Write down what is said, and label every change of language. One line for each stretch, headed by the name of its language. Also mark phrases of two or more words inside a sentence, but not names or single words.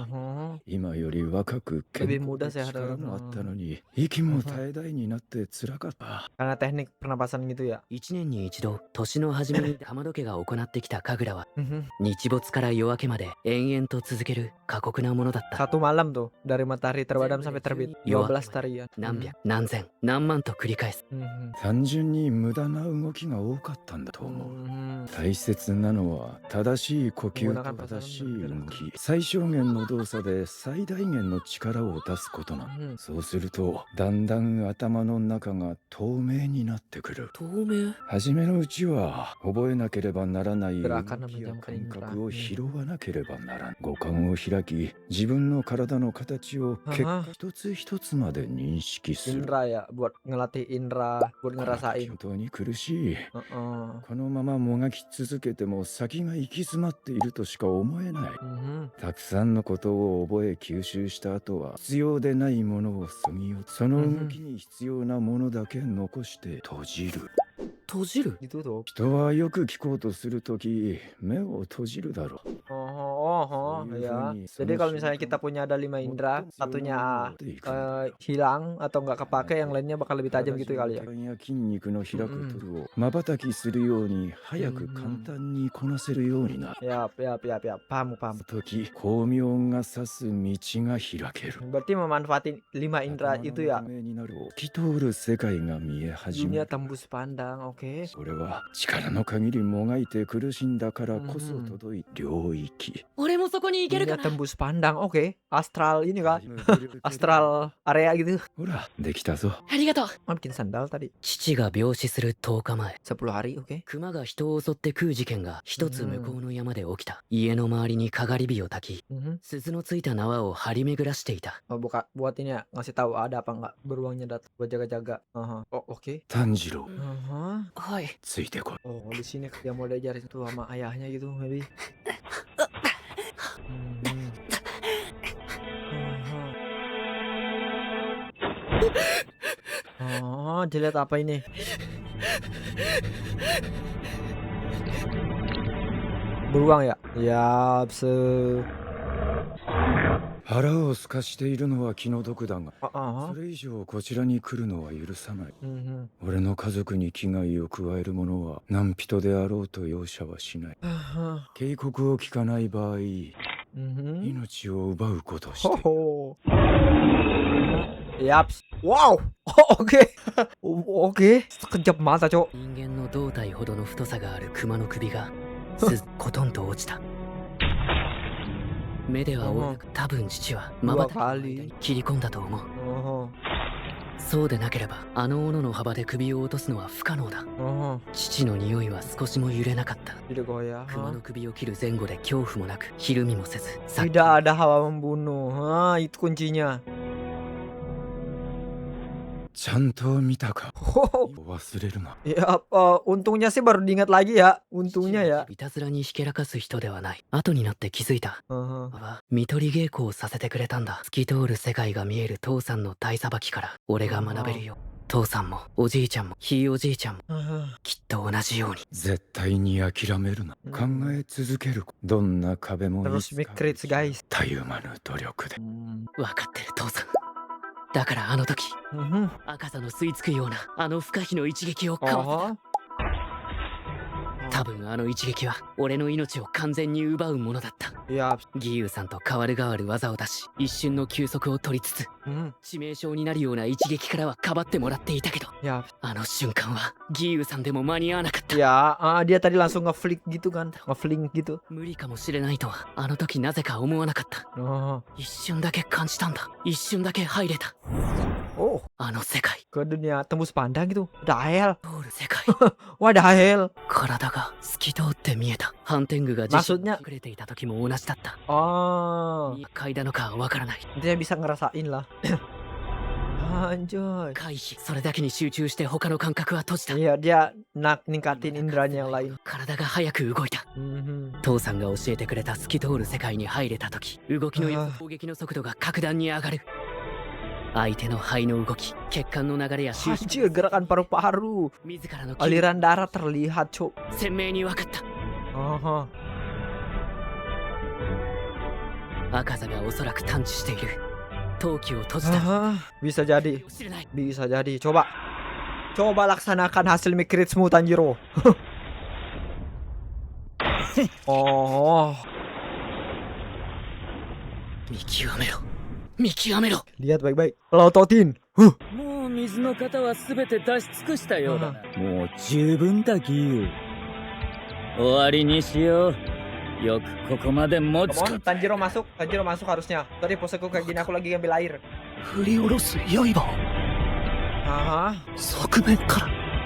Japanese: Mhm. 今より若く
Indonesian: Lebih
Japanese: 健
Indonesian: muda
Japanese: 康で
Indonesian: sehat
Japanese: 力もあったのに、息も絶え絶えになって辛かった。
Indonesian: Karena teknik pernapasan gitu ya.
Japanese: 1 年に一度年の初めに浜戸家が行ってきた神楽は Mhm. 日没から夜明けまで延々と続ける過酷なものだった
Indonesian: Satu malam tuh dari matahari terbenam sampai terbit. Yo. 12 tarian.
Japanese: 何百何千何万と繰り返す Mhm. 単純に無駄な動きが多かったんだと思う。 Mhm. 大切なのは正しい呼吸と正しい動き、最小限の動作で最大限の力を出すことなの。 Mhm. そうするとだんだん頭の中が透明になってくる。透明初めのうちは覚えなければならない動
Indonesian: Gerakan
Japanese: きや
Indonesian: memejamkan
Japanese: 感
Indonesian: indera.
Japanese: 覚を拾わなければならん。五感を開き、自分の体の形を結果一つ一つまで認識する。
Indonesian: Indra ya buat ngelatih indra, buat
Japanese: この時
Indonesian: ngerasain.
Japanese: 本当に苦しい。 Heeh. このままもがき続けても先が行き詰まっているとしか思えない。 Mhm. たくさんのことを覚え吸収した後は必要でないものをそぎ落とその動きに必要なものだけ残して閉じる。閉じる
Indonesian: Ditutup.
Japanese: 人はよく聞こうとするとき、目を閉じるだろう。
Indonesian: Ya. Jadi kalau misalnya kita punya ada 5 indera, satunya hilang atau nggak kepake, yang lainnya bakal lebih tajam gitu kali ya.
Japanese: 筋肉の開くトルを瞬きするように早く簡単にこなせるようになる。
Indonesian: Yap. Paham.
Japanese: 時光明が指す道が開ける。
Indonesian: Berarti memanfaatin 5 indera itu ya.
Japanese: 透き通る世界が見え始め
Indonesian: Dunia
Japanese: る。
Indonesian: tembus pandang, oke.
Japanese: それは力の限りもがいて苦しんだからこそ届いた領域。俺もそこに行けるか
Indonesian: Dunia
Japanese: な
Indonesian: tembus pandang, oke. Astral ini kan.
English: Astral area
Indonesian: gitu.
Japanese: ほら、できたぞ。ありがとう
Indonesian: Oh, bikin sandal tadi.
Japanese: 父が病死する10日前
Indonesian: 10 hari, oke.
Japanese: 熊が人を襲って食う事件が一つ向こうの山で起きた。家の周りにかがり火を焚き、 鈴のついた縄を張り巡らしていた。
Indonesian: Oh, buat ini ya, ngasih tahu ada apa nggak beruangnya datang buat jaga-jaga. Oh, oke.
Japanese: 炭治郎、はい。ついてこい。
Indonesian: Oh, di sini dia mau diajarin tuh sama ayahnya gitu, maybe. Oh, dilihat apa ini? Beruang ya? Ya,
Japanese: 腹を空かしているのは気の毒だが、それ以上こちらに来るのは許さない。俺の家族に危害を加える者は何人であろうと容赦はしない。警告を聞かない場合、命を奪うことをしている。
Indonesian: Yap. Wow. Oke. Oke. Sekejap mata, Cok.
Japanese: 人間の胴体ほどの太さがある熊の首がコトンと落ちた。目では追えなく、多分父は瞬きの間に切り込んだと思う。そうでなければあの斧の幅で首を落とすのは不可能だ。父の匂いは少しも揺れなかった。熊の首を切る前後で恐怖もなく、ひるみもせず。
Indonesian: Tidak ada hawa membunuh. Itu kuncinya.
Japanese: ちゃんと見たか。忘れるな。
Indonesian: Ya, untungnya sih baru diingat lagi ya. Untungnya ya.
Japanese: いたずらにひけらかす人ではない。後になって気づいた。見取り稽古をさせてくれたんだ。透き通る世界が見える父さんの体さばきから俺が学べるよ。父さんもおじいちゃんもひいおじいちゃんもきっと同じように。絶対に諦めるな。考え続ける。どんな壁も
Indonesian: Terus mikrit guys.
Japanese: たゆまぬ努力で。分かってる父さん。だからあの時、赤座の吸い付くようなあの不可避の一撃をかわせた。多分あの一撃は俺の命を完全に奪うものだった。義勇さんと代わる代わる技を出し、一瞬の休息を取りつつ、致命傷になるような一撃からはかばってもらっていたけど、あの瞬間は義勇さんでも間に合わなかった。
Indonesian: dia tadi langsung nge-flick gitu kan, nge-fling gitu.
Japanese: 無理かもしれないとはあの時なぜか思わなかった。一瞬だけ感じたんだ。一瞬だけ入れた。あの世界。
Indonesian: Ke dunia tembus pandang gitu. Dahel.
Japanese: 通る世界。
Indonesian: Wah, dahel.
Japanese: 体が透き通って見えた。ハンテングが自身に隠れていた時も同じだった。嗅いだのかわからない。
Indonesian: Dia bisa ngerasain lah. Anjay.
Japanese: 回避。それだけに集中して他の感覚は閉じた。
Indonesian: Iya, dia ningkatin indranya yang lain.
Japanese: 体が早く動いた。父さんが教えてくれた透き通る世界に入れた時、動きのよく攻撃の速度が格段に上がる。相手の肺の動き、血管の流れや収縮、
Indonesian: Anjir, gerakan paru-paru. Aliran darah terlihat, Cuk.
Japanese: 鮮明に分かった。赤座がおそらく探知している。陶器を閉じた。
Indonesian: Bisa jadi. Bisa jadi. Coba laksanakan hasil mikritmu, Tanjiro. Oh.
Japanese: 見極めろ。見極めろ。
Indonesian: Lihat baik-baik. Pelototin.
Japanese: もう水の型は全て出し尽くしたようだな。もう十分だギー。終わりにしよう。よくここまで持つか。
Indonesian: Tanjiro masuk harusnya. Tadi poseku kayak gini, aku lagi ngambil air.
Japanese: 振り下ろす刃を側面から。